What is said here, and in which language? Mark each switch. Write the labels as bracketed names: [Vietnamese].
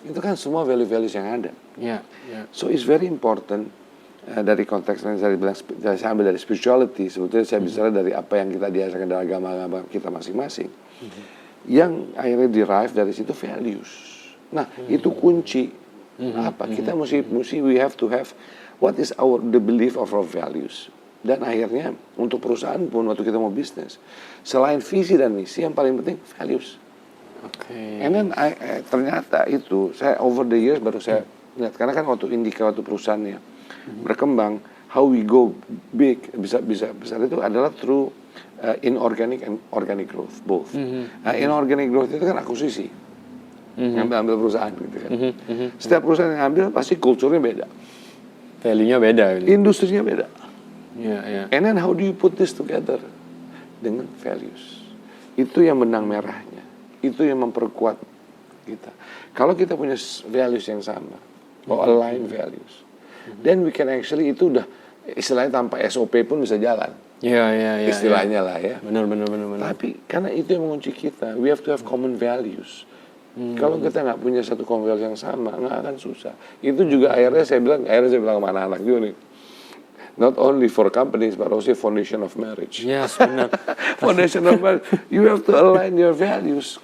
[Indonesian] Itu kan semua value-values yang ada. [English] So it's very important. [Indonesian] Dari konteks yang saya bilang, saya ambil dari spirituality. Sebetulnya saya bicara dari apa yang kita diajarkan dari agama-agama kita masing-masing. Yang akhirnya derive dari situ values. Nah, itu kunci. Apa? Kita mesti [English] we have to have what is the belief of our values. [Indonesian] Dan akhirnya untuk perusahaan pun waktu kita mau bisnis, selain visi dan misi yang paling penting values. And then ternyata itu saya over the years baru saya lihat, karena kan waktu Indika waktu perusahaannya berkembang, [English] how we go big [Indonesian] bisa besar itu adalah through inorganic and organic growth both. Inorganic growth itu kan akuisisi, ambil perusahaan gitu kan. Setiap perusahaan yang ambil pasti kulturnya beda, value-nya beda, industrinya beda. [English] And then how do you put this together? [Indonesian] dengan values. Itu yang benang merahnya. Itu yang memperkuat kita. Kalau kita punya values yang sama, align values, then we can actually, itu udah istilahnya tanpa SOP pun bisa jalan. Iya. Istilahnya lah ya. Benar. Tapi karena itu yang mengunci kita, [English] we have to have common values. [Indonesian] Kalau kita nggak punya satu common values yang sama, nggak akan susah. Itu juga akhirnya saya bilang sama anak-anak juga nih. [English] Not only for companies, but also foundation of marriage. Yes, benar. Foundation of marriage, you have to align your values.